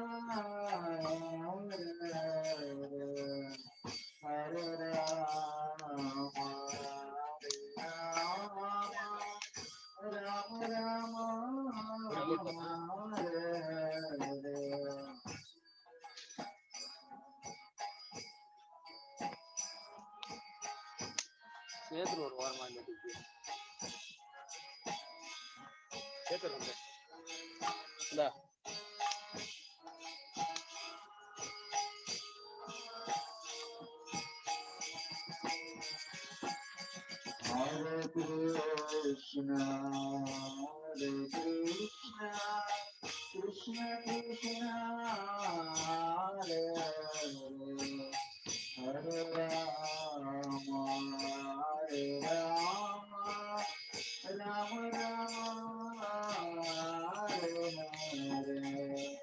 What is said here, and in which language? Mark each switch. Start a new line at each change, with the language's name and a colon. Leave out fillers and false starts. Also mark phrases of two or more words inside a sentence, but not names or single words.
Sanskrit: हरे हरे, हरे राम, हरे राम, राम राम, हरे हरे.
Tamil: சேத்துல ஒரு வாரமா இருந்துட்டு சேத்துல இந்தா
Sanskrit: हरे कृष्ण, हरे कृष्ण, कृष्ण कृष्ण, हरे हरे, हरे राम, हरे राम, राम राम, हरे हरे.